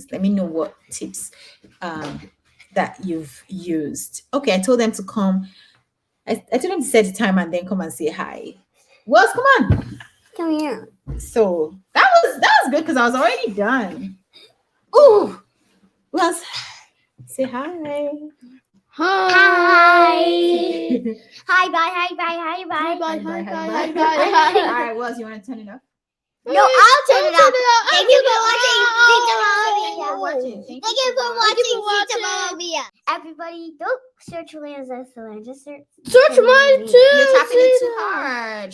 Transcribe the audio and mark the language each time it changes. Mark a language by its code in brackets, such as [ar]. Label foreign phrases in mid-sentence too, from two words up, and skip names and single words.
[en] Let me know what tips um, that you've used. Okay, I told them to come. I told them to set the time and then come and say hi. Wells, come on. Come here. So that was good because I was already done. Ooh, Wells, say hi. Hi. Hi, bye, hi, bye, hi, bye. Bye, Bye, bye, bye, bye, bye. bye, bye. All right, Wells, you want to turn it off? No, I'll turn it off. Thank you for watching. Thank you for watching. Thank you for watching. Mamma Mia. Everybody, don't search Lanza Solar. Just search. Search mine too. You're tapping it too hard.